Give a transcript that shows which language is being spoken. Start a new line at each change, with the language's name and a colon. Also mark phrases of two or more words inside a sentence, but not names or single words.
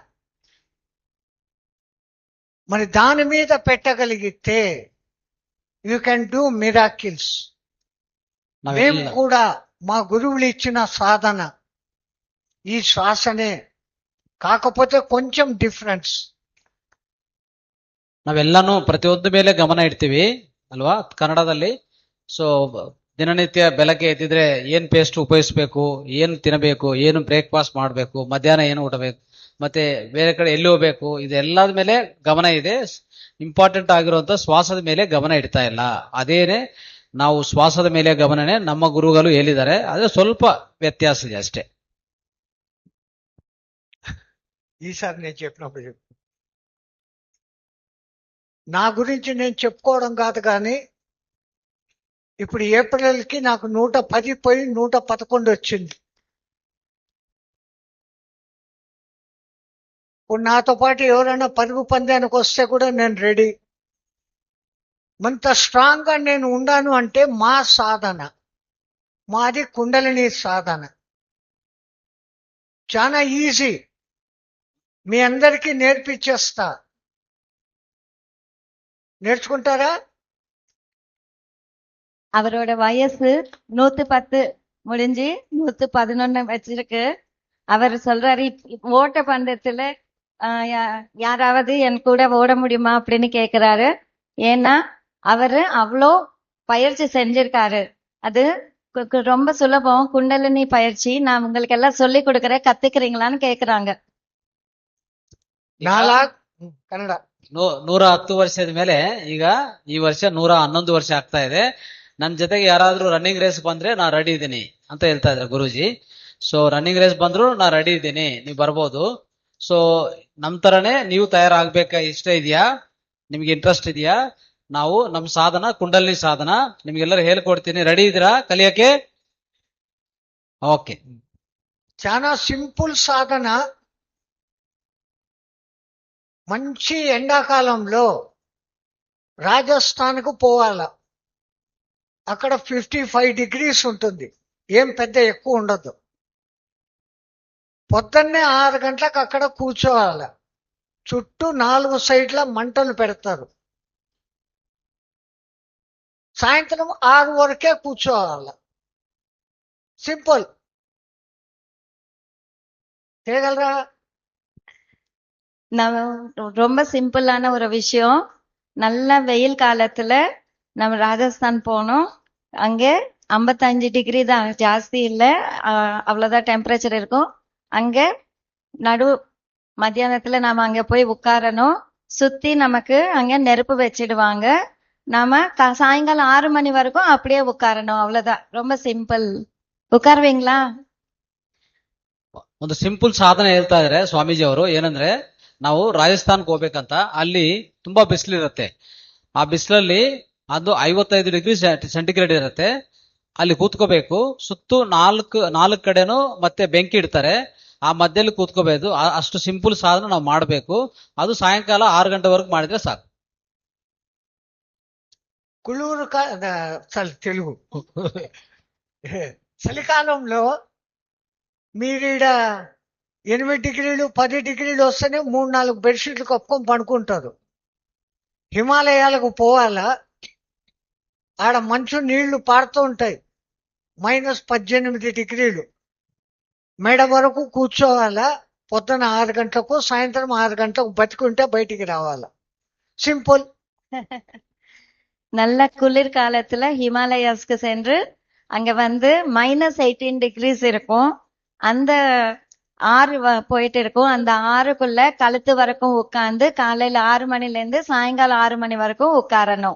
Telugu: మరి దాని మీద పెట్టగలిగితే
English: you can do miracles.
Telugu: మేము కూడా మా గురువులు ఇచ్చిన సాధన ఈ శ్వాసనే, కాకపోతే కొంచెం డిఫరెన్స్.
Kannada: ನಾವೆಲ್ಲಾನು ಪ್ರತಿಯೊಂದು ಮೇಲೆ ಗಮನ ಇಡ್ತೀವಿ ಅಲ್ವಾ ಕನ್ನಡದಲ್ಲಿ. ಸೊ ದಿನನಿತ್ಯ ಬೆಳಗ್ಗೆ ಎದ್ದಿದ್ರೆ ಏನ್ ಪೇಸ್ಟ್ ಉಪಯೋಗಿಸ್ಬೇಕು, ಏನ್ ತಿನ್ನಬೇಕು, ಏನು ಬ್ರೇಕ್ಫಾಸ್ಟ್ ಮಾಡ್ಬೇಕು, ಮಧ್ಯಾಹ್ನ ಏನು ಊಟಬೇಕು, ಮತ್ತೆ ಬೇರೆ ಕಡೆ ಎಲ್ಲಿ ಹೋಗ್ಬೇಕು, ಇದೆಲ್ಲದ ಮೇಲೆ ಗಮನ ಇದೆ. ಇಂಪಾರ್ಟೆಂಟ್ ಆಗಿರುವಂತ ಶ್ವಾಸದ ಮೇಲೆ ಗಮನ ಇಡ್ತಾ ಇಲ್ಲ. ಅದೇನೆ ನಾವು ಶ್ವಾಸದ ಮೇಲೆ ಗಮನನೇ ನಮ್ಮ ಗುರುಗಳು ಹೇಳಿದ್ದಾರೆ. ಅದೇ ಸ್ವಲ್ಪ ವ್ಯತ್ಯಾಸ ಇದೆ ಅಷ್ಟೇ.
Telugu: ఈసారి నేను చెప్పినప్పుడు చెప్పు. నా గురించి నేను చెప్పుకోవడం కాదు, కానీ ఇప్పుడు ఏప్రిల్కి నాకు 110 పోయి 111 వచ్చింది. ఇప్పుడు నాతో పాటు ఎవరైనా పరుగు పందానికి వస్తే కూడా నేను రెడీ. అంత స్ట్రాంగ్ గా నేను ఉండాను అంటే మా సాధన, మాది కుండలిని సాధన. చాలా ఈజీ, మీ అందరికీ నేర్పించేస్తా. నేర్చుకుంటారా?
Tamil: அவரோட வயசு 110 முடிஞ்சு 111 வச்சிருக்கு. அவர் சொல்றாரு, ஓட்ட பந்தயத்துல யாராவது என் கூட ஓட முடியுமா அப்படின்னு கேக்குறாரு. ஏன்னா அவரு அவ்வளோ பயிற்சி செஞ்சிருக்காரு. அது ரொம்ப சுலபம் குண்டலினி பயிற்சி. நான் உங்களுக்கு எல்லாம் சொல்லி கொடுக்கறேன், கத்துக்கிறீங்களான்னு கேக்குறாங்க.
Kannada: ನಾಲ್ಕು ಕನ್ನಡ 110 ವರ್ಷದ ಮೇಲೆ ಈಗ ಈ ವರ್ಷ 111 ವರ್ಷ ಆಗ್ತಾ ಇದೆ. ನನ್ನ ಜೊತೆಗೆ ಯಾರಾದ್ರೂ
English: running race
Kannada: ಬಂದ್ರೆ ನಾ ರೆಡಿ ಇದ್ದೀನಿ ಅಂತ ಹೇಳ್ತಾ ಇದ್ದಾರೆ ಗುರೂಜಿ. ಸೊ
English: running race
Kannada: ಬಂದ್ರು ನಾ ರೆಡಿ ಇದ್ದೀನಿ, ನೀವು ಬರ್ಬೋದು. ಸೊ ನಮ್ ತರನೇ ನೀವು ತಯಾರಾಗ್ಬೇಕ ಇಷ್ಟ ಇದೆಯಾ, ನಿಮ್ಗೆ ಇಂಟ್ರೆಸ್ಟ್ ಇದೆಯಾ? ನಾವು ನಮ್ ಸಾಧನ ಕುಂಡಲಿನಿ ಸಾಧನ ನಿಮ್ಗೆಲ್ಲರೂ ಹೇಳ್ಕೊಡ್ತೀನಿ. ರೆಡಿ ಇದ್ದೀರಾ ಕಲಿಯಕ್ಕೆ? ಓಕೆ.
Telugu: చాలా సింపుల్ సాధన. మంచి ఎండాకాలంలో రాజస్థాన్కు పోవాల. అక్కడ 55 డిగ్రీస్ ఉంటుంది, ఏం పెద్ద ఎక్కువ ఉండదు. పొద్దున్నే 6 గంటలకు అక్కడ కూర్చోవాలి. చుట్టూ 4 సైడ్ల మంటలు పెడతారు. సాయంత్రం 6 వరకే కూర్చోవాలి. సింపుల్. చేయగలరా?
Tamil: நம்ம ரொம்ப சிம்பிளான ஒரு விஷயம். நல்ல வெயில் காலத்துல நம்ம ராஜஸ்தான் போனோம். அங்க 55 டிகிரி தான், ஜாஸ்தி இல்ல, அவ்வளவுதான் டெம்பரேச்சர் இருக்கும். அங்க நடு மத்தியானத்துல நாம அங்க போய் உட்காரணும். சுத்தி நமக்கு அங்க நெருப்பு வச்சிடுவாங்க. நாம சாயங்காலம் 6 மணி வரைக்கும் அப்படியே உட்காரணும், அவ்வளவுதான். ரொம்ப சிம்பிள். ಉಕ್ಕಾರ್ವಿಂಗ್ಲಾ?
Kannada: ಒಂದು ಸಿಂಪಲ್ ಸಾಧನೆ ಹೇಳ್ತಾ ಇದಾರೆ ಸ್ವಾಮೀಜಿ ಅವರು. ಏನಂದ್ರೆ ನಾವು ರಾಜಸ್ಥಾನ್ಗೆ ಹೋಗ್ಬೇಕಂತ, ಅಲ್ಲಿ ತುಂಬಾ ಬಿಸಿಲಿರುತ್ತೆ. ಆ ಬಿಸಿಲಲ್ಲಿ ಅದು 55
English: degree centigrade
Kannada: ಇರುತ್ತೆ. ಅಲ್ಲಿ ಕೂತ್ಕೋಬೇಕು. ಸುತ್ತು ನಾಲ್ಕು ಕಡೆನೂ ಮತ್ತೆ ಬೆಂಕಿ ಇಡ್ತಾರೆ. ಆ ಮಧ್ಯದಲ್ಲಿ ಕೂತ್ಕೋಬೇಕು. ಅಷ್ಟು ಸಿಂಪಲ್ ಸಾಧನೆ ನಾವು ಮಾಡಬೇಕು. ಅದು ಸಾಯಂಕಾಲ 6 ಗಂಟೆವರೆಗೂ ಮಾಡಿದ್ರೆ ಸಾಕು.
Telugu: కుళూరు తెలుగు చలికాలంలో మీరీడ 8 డిగ్రీలు 10 డిగ్రీలు వస్తేనే 3-4 బెడ్షీట్లు కప్పుకొని పడుకుంటారు. హిమాలయాలకు పోవాలా, ఆడ మంచు నీళ్లు పారుతూ ఉంటాయి, -18 డిగ్రీలు. మెడ వరకు కూర్చోవాలా. పొద్దున 6 గంటలకు, సాయంత్రం 6 గంటలకు బతికుంటే బయటికి రావాలా. సింపుల్.
Tamil: நல்ல குளிர் காலத்துல ஹிமாலயாஸ்க்கு சென்று அங்க -18 டிகிரிஸ் இருக்கும். அந்த ஆறு போயிட்டு இருக்கும். அந்த ஆறுக்குள்ள கழுத்து வரைக்கும் உட்கார்ந்து காலையில 6 மணில இருந்து சாயங்காலம் 6 மணி வரைக்கும் உட்காரணும்.